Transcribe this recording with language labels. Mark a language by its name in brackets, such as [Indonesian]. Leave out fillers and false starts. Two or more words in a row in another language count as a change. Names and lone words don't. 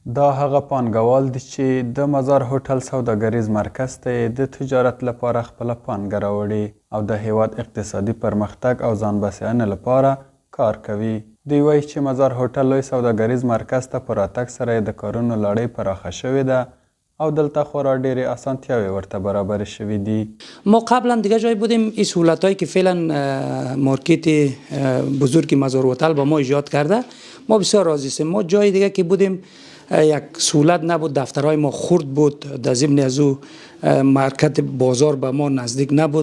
[Pashto] دا هغه پانګوال دي چې د مزار هوټل سوداګریز مرکز ته یې د تجارت لپاره خپله پانګه راوړې او د هیواد اقتصادي پرمختګ او ځان بسیاینې لپاره کار کوي. دوی وایي چې مزار هوټل لوی سوداګریز مرکز ته په راتګ سره یې د کارونو لړۍ پراخه شوې ده او دلته خورا ډېرې اسانتیاوې ورته برابرې شوي دي. [Persian] ما قبلا دیگه جای بودیم، این سهولتایی که فعلا مارکت بزرگ مزار هتل با ما ایجاد کرده ما بسیار راضی هستیم. ما جای دیگه که بودیم یک سهولت نبود، دفترهای ما خرد بود، در ضمن از او مرکز بازار به ما نزدیک نبود.